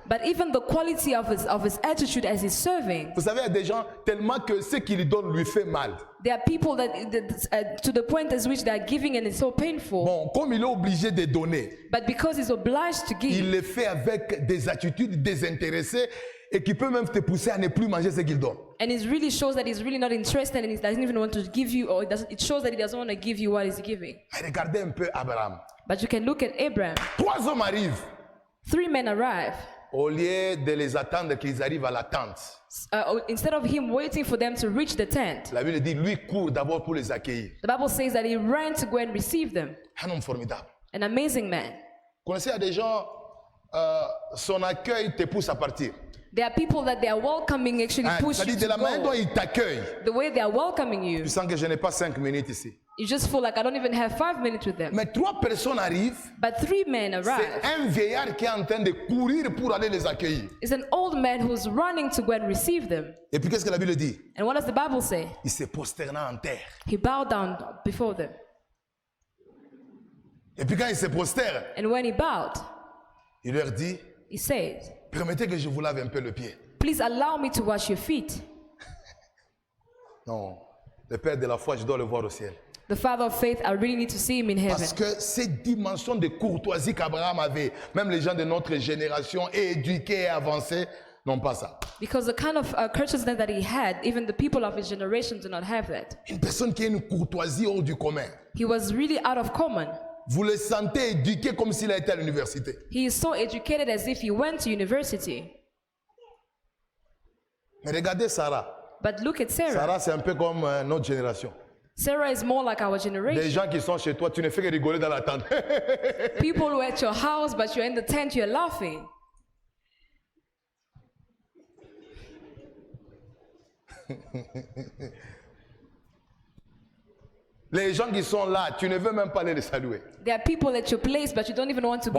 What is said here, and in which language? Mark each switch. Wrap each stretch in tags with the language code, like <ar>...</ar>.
<en>but even the quality of his attitude as he's serving.</en> <fr>Vous savez, il y a des gens tellement que ce qu'il donne lui fait mal.</fr> <en>There are people that to the point at which they are giving and it's so painful.</en> <fr>Bon, comme il est obligé de donner,</fr> <en>But because he's obliged to give,</en> <fr>il le fait avec des attitudes désintéressées et qui peut même te pousser à ne plus manger ce qu'il donne.</fr> <en>and it really shows that he's really not interested and he doesn't even want to give you, or it shows that he doesn't want to give you what he's giving.</en> <fr>Mais regardez un peu Abraham.</fr> <en>But you can look at Abraham.</en> <fr>3 hommes arrivent.</fr> <en>3 men arrive.</en> <fr>Au lieu de les attendre qu'ils arrivent à la tente,</fr> <en>Instead of him waiting for them to reach the tent,</en> <fr>la Bible dit, lui court d'abord pour les accueillir.</fr> <en>the Bible says that he ran to go and receive them.</en> <fr>Un homme formidable.</fr> <en>An amazing man.</en> <fr>Vous connaissez, il y a des gens, son accueil te pousse à partir.</fr> <en>There are people that they are welcoming actually push you</en> <fr>C'est-à-dire</fr> <en>to</en> <fr>de la manière dont</fr> <en>go.</en> <fr>il t'accueille.</fr> <en>The way they are welcoming you,</en> <fr>Tu sens que je n'ai pas 5 minutes ici.</fr> <en>you just feel like I don't even have 5 minutes with them.</en> <fr>Mais 3 personnes arrivent.</fr> <en>But 3 men</en> <fr>C'est</fr> <en>arrive.</en> <fr>un vieillard qui est en train de courir pour aller les accueillir.</fr> <en>It's an old man who's running to go and receive them.</en> <fr>Et puis qu'est-ce que la Bible dit?</fr> <en>And what does the Bible say?</en> <fr>Il se prosterna en terre.</fr> <en>He bowed down before them.</en> <fr>Et puis quand il se prosterne,</fr> <en>And when he bowed,</en> <fr>il leur dit,</fr> <en>he said,</en> <fr>permettez que je vous lave un peu le pied.</fr> <en>please allow me to wash your feet.</en> <fr>Non, le Père de la foi, je dois le voir au ciel.</fr> <en>The Father of faith, I really need to see him in heaven.</en> <fr>Parce que cette dimension de courtoisie qu'Abraham avait, même les gens de notre génération éduqués et avancés n'ont pas ça.</fr> <en>Because the kind of courteousness that he had, even the people of his generation do not have that.</en> <fr>Une personne qui a une courtoisie hors du commun.</fr> <en>He was really out of common.</en> <fr>Vous le sentez éduqué comme s'il a été à l'université.</fr> <en>He is so educated as if he went to university.</en> <fr>Mais regardez Sarah.</fr> <en>But look at Sarah.</en> <fr>Sarah, c'est un peu comme notre génération.</fr> <en>Sarah is more like our</en> <fr>Des</fr> <en>generation.</en> <fr>gens qui sont chez toi, tu ne fais que rigoler dans la tente.</fr> <en>People who are at your house, but you're in the tent, you're laughing.</en> <fr>Les gens qui sont là, tu ne veux même pas aller les saluer.</fr> <en>There are people at your place, but you don't even want to go</en>